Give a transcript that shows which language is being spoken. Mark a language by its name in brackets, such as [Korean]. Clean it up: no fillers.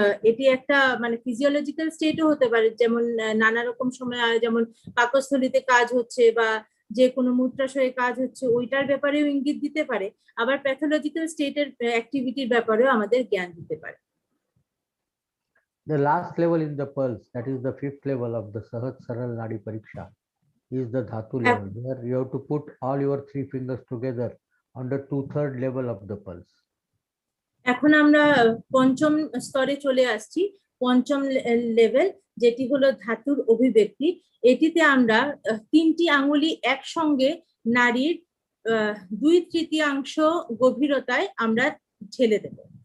[Bangla] এটি একটা মানে ফিজিওলজিক্যাল স্টেটও হতে পারে, যেমন নানা রকম সময় যেমন পাকস্থলীতে কাজ হচ্ছে বা যে কোনো মূত্রাশয়ে কাজ হচ্ছে ওইটার ব্যাপারেও ইঙ্গিত দিতে পারে, আবার প্যাথোলজিক্যাল স্টেটের অ্যাক্টিভিটির ব্যাপারেও আমাদের জ্ঞান দিতে পারে। [English] The last level in the pulse, that is the 5th level of the Sahaj Saral Nadi Pariksha, is the Dhatu level, where you have to put all your 3 fingers together on the 2/3 level of the pulse. [Bangla] এখন আমরা পঞ্চম স্তরে চলে আসছি, পঞ্চম level যেটি হলো ধাতুর অভিব্যক্তি। এটিতে আমরা 3টি আঙ্গুলি একসঙ্গে নারীর 2/3 গভীরতায় আমরা ঢেলে দেব।